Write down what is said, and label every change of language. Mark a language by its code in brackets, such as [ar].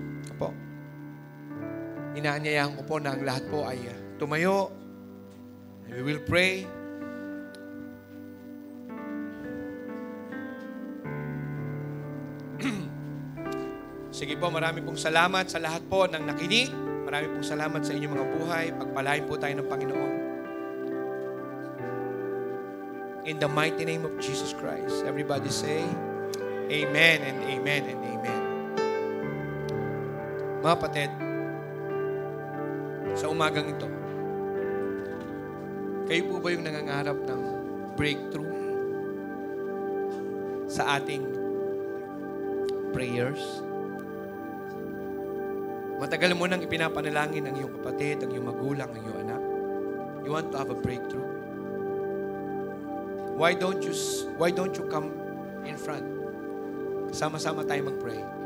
[tl] Ano po, inaanyayahan ko po na ang lahat po ay tumayo. And we will pray. Sige po, marami pong salamat sa lahat po ng nakinig. Marami pong salamat sa inyong mga buhay. Pagpalain po tayo ng Panginoon. [en] In the mighty name of Jesus Christ. Everybody say, Amen and Amen and Amen. [tl] Mga kapatid, sa umagang ito, kayo po ba yung nangangarap ng breakthrough sa ating prayers? Matagal mo nang ipinapanalangin ang iyong kapatid, ang iyong magulang, ang iyong anak. [en] You want to have a breakthrough? Why don't you come in front? Sama-sama tayo mag-pray.